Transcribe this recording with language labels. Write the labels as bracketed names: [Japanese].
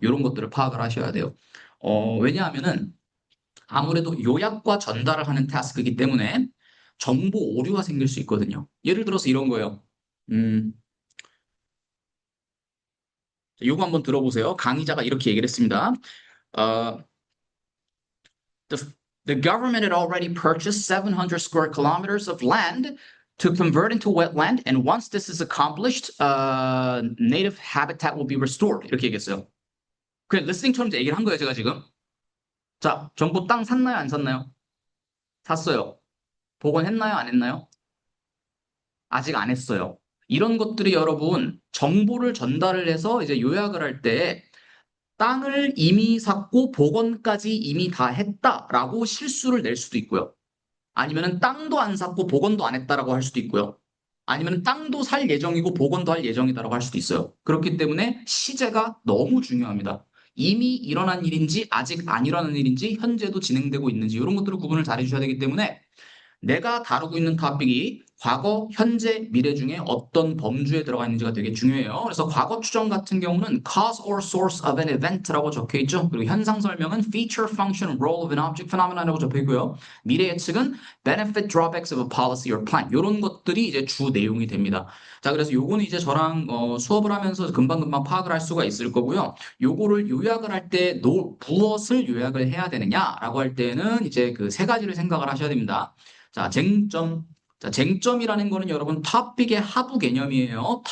[Korean] 이런 것들을 파악을 하셔야 돼요. 왜냐하면은 아무래도 요약과 전달을 하는 타스크이기 때문에 정보 오류가 생길 수 있거든요. 예를 들어서 이런 거예요. 음, 요거 한번 들어보세요. 강의자가 이렇게 얘기를 했습니다. [English] 어, the, the government had already purchased 700 square kilometers of land to convert into wetland, and once this is accomplished, native habitat will be restored. [Korean] 이렇게 얘기했어요. 그냥 리스닝처럼 얘기를 한 거예요, 제가 지금. 자, 정부 땅 샀나요, 안 샀나요? 샀어요. 복원했나요, 안 했나요? 아직 안 했어요. 이런 것들이 여러분 정보를 전달을 해서 이제 요약을 할 때 땅을 이미 샀고 복원까지 이미 다 했다라고 실수를 낼 수도 있고요. 아니면은 땅도 안 샀고 복원도 안 했다라고 할 수도 있고요. 아니면 땅도 살 예정이고 복원도 할 예정이다라고 할 수도 있어요. 그렇기 때문에 시제가 너무 중요합니다. 이미 일어난 일인지 아직 안 일어난 일인지 현재도 진행되고 있는지 이런 것들을 구분을 잘 해주셔야 되기 때문에 내가 다루고 있는 토픽이 과거, 현재, 미래 중에 어떤 범주에 들어가 있는지가 되게 중요해요. 그래서 과거 추정 같은 경우는 [English] cause or source of an event [Korean] 라고 적혀 있죠. 그리고 현상 설명은 [English] feature, function, role of an object, phenomenon [Korean] 이라고 적혀 있고요. 미래 예측은 [English] benefit, drawbacks of a policy or plan. [Korean] 이런 것들이 이제 주 내용이 됩니다. 자, 그래서 요거는 이제 저랑 수업을 하면서 금방금방 파악을 할 수가 있을 거고요. 요거를 요약을 할 때 무엇을 요약을 해야 되느냐라고 할 때는 이제 그 세 가지를 생각을 하셔야 됩니다. 자, 쟁점. 자, 쟁점이라는 거는 여러분 토픽의 하부 개념이에요.